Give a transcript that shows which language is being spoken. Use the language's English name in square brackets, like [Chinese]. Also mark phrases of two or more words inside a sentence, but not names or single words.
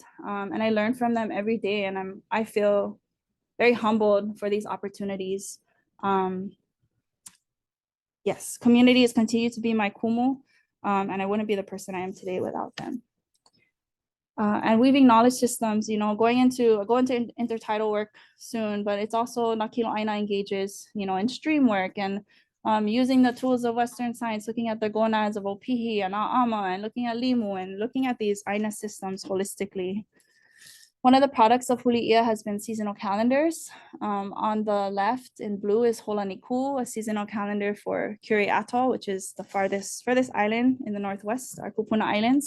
[English] And I learn from them every day, and I feel very humbled for these opportunities. Yes, communities continue to be my kumu, and I wouldn't be the person I am today without them. And weaving knowledge systems, you know, going into intertidal work soon, but it's also [Hawaiian] Nā ʻāina [English] engages, you know, in stream work and using the tools of Western science, looking at the gonads of ʻopihi and ʻāʻama, and looking at limu and looking at these ʻāina systems holistically. One of the products of Huli has been seasonal calendars. On the left in blue is Holaniku, a seasonal calendar for Kure Atoll, which is the farthest island in the northwest, our Kūpuna Islands.